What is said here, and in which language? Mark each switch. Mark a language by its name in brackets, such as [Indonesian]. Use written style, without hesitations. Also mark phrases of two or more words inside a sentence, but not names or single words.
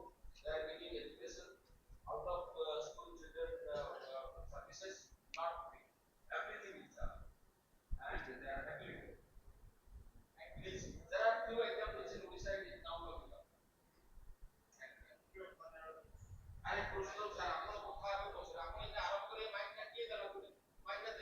[English] They are giving education out of school children services, not free. Everything is done. And they are happy with it. There are few examples in Odisha it is now working out. I personal sir, [Odia] ଆପଣ କଥା ହେବେ ପଛରେ ଆପଣ ଏଟା ଆରମ୍ଭ କରିବେ ମାଇକ୍ ଟା କିଏ ଦେଲା ପୁଣି ମାଇକ୍